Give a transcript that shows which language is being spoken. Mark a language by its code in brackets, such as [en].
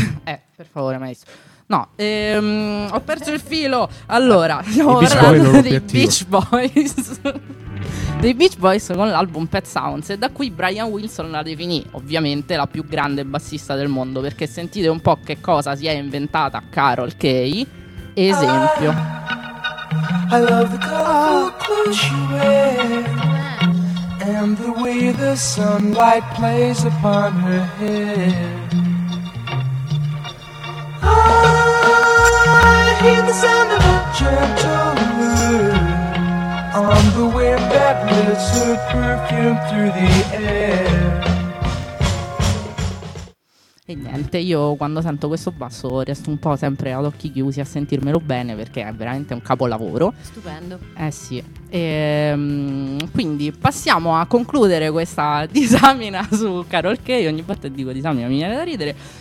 [it] Per favore, maestro. No, ho perso il filo. Allora, stiamo I parlando Beach dei Beach Boys. Dei Beach Boys con l'album Pet Sounds, e da qui Brian Wilson la definì ovviamente la più grande bassista del mondo, perché sentite un po' che cosa si è inventata Carole Kaye. Esempio. [en] I love the color she wears and the way the sunlight plays upon her hair. I hear the sound of a gentle word on the wind that lifts her perfume through the air. [it] E niente, io quando sento questo basso resto un po' sempre ad occhi chiusi a sentirmelo bene, perché è veramente un capolavoro. Stupendo. Eh sì. E quindi passiamo a concludere questa disamina su Carole Kay. Ogni volta dico disamina, mi viene da ridere.